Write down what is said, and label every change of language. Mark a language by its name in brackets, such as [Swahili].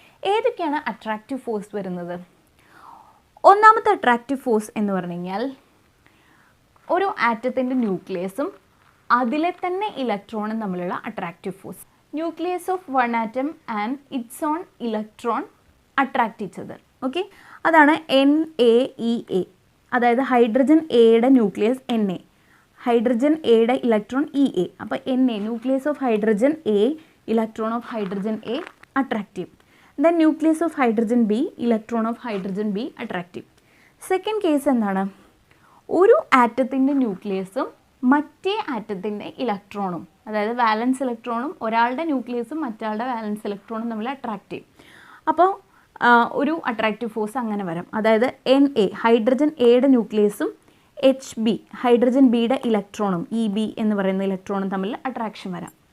[Malayalam] ഏതൊക്കെയാണ് attractive force വരുന്നത്? ഒന്നാമത്തെ അട്രാക്റ്റീവ് ഫോഴ്സ് എന്ന് പറഞ്ഞു കഴിഞ്ഞാൽ ഒരു ആറ്റത്തിൻ്റെ ന്യൂക്ലിയസും അതിലെ തന്നെ ഇലക്ട്രോണും തമ്മിലുള്ള attractive force. [English] Nucleus of 1 atom and its own electron attract each other. [Malayalam] Okay, അതാണ് NaEA. അതായത് ഹൈഡ്രജൻ എയുടെ ന്യൂക്ലിയസ് Na, ഹൈഡ്രജൻ എയുടെ ഇലക്ട്രോൺ EA. [English] അപ്പോൾ Na, nucleus of hydrogen A, electron of hydrogen A attractive. Then nucleus of hydrogen B, electron of hydrogen B attractive. [Malayalam] Second case എന്താണ്? ഒരു ആറ്റത്തിൻ്റെ ന്യൂക്ലിയസും മറ്റേ ആറ്റത്തിൻ്റെ ഇലക്ട്രോണും, അതായത് വാലൻസ് ഇലക്ട്രോണും ഒരാളുടെ ന്യൂക്ലിയസും മറ്റാളുടെ വാലൻസ് ഇലക്ട്രോണും തമ്മിൽ അട്രാക്റ്റ് ചെയ്യും. അപ്പോൾ ഒരു അട്രാക്റ്റീവ് ഫോഴ്സ് അങ്ങനെ വരാം. അതായത് Na ഹൈഡ്രജൻ എയുടെ ന്യൂക്ലിയസും Hb ഹൈഡ്രജൻ ബിയുടെ ഇലക്ട്രോണും Eb എന്ന് പറയുന്ന ഇലക്ട്രോണും തമ്മിൽ അട്രാക്ഷൻ വരാം.